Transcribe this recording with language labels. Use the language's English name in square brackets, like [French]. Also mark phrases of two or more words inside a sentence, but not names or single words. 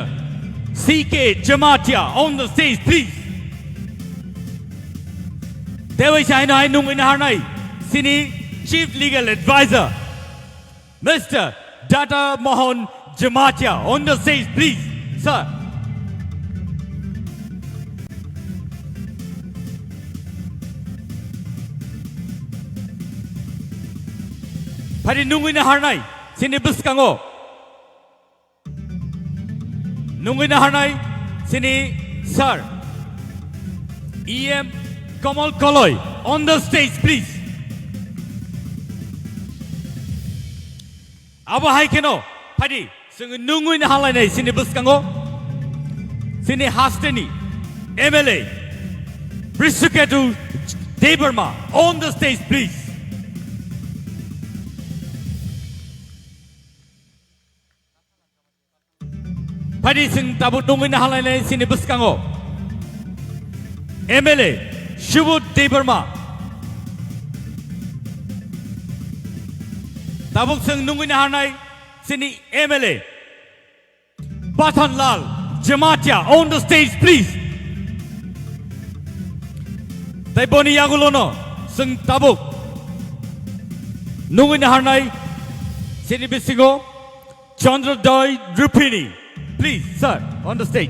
[English] CK Jamatia on the stage, please. [Kok Borok] Dewa Shai na nungui na hanai sini [English] Chief Legal Advisor, [Kok Borok] Mr. [English] Data Mohan Jamatia, on the stage, please, sir. [Kok Borok] Pari nungui na harnai, sini buskango. Nungui na harnai, sini sir. [English] EM Kamal Kaloy, on the stage, please. [Kok Borok] Abo hai keno, padi, sung nungui na halai nei sini buskango, sini hasteni, MLA, Risuketu Deberma, [English] on the stage, please. [Kok Borok] Padi sung tabu nungui na halai nei sini buskango, MLA, Shubut Deberma. Tabuk sing nungui na hanai sini MLA Batan Lal Jamatia [English] on the stage, please. [Kok Borok] Tai boni yagulono sing tabuk nungui na hanai sini bisingo Chandra Doi Drupini, [English] please, sir, on the stage.